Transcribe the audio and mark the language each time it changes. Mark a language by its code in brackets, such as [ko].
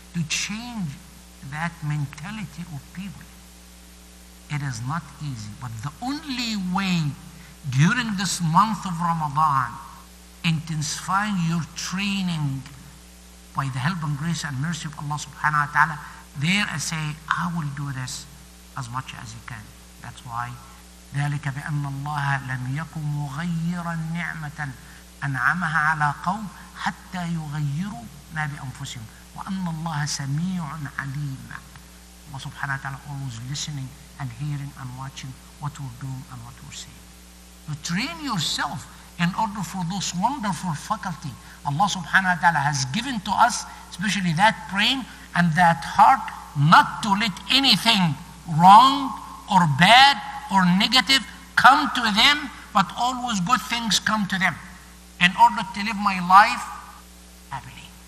[en] To change that mentality of people, it is not easy. But the only way during this month of Ramadan, intensifying your training by the help and grace and mercy of Allah subhanahu wa ta'ala, there I say, I will do this as much as you can. That's why [ar] ذلك بأن الله لم يكن مغيرا نعمة أنعمها على قوم حتى يغيروا ما بأنفسهم وأن الله سميع عليم. [en] Allah subhanahu wa ta'ala always listening and hearing and watching what we're doing and what we're saying. To train yourself in order for those wonderful faculty Allah subhanahu wa ta'ala has given to us, especially that brain and that heart, not to let anything wrong or bad or negative come to them, but always good things come to them in order to live my life happily.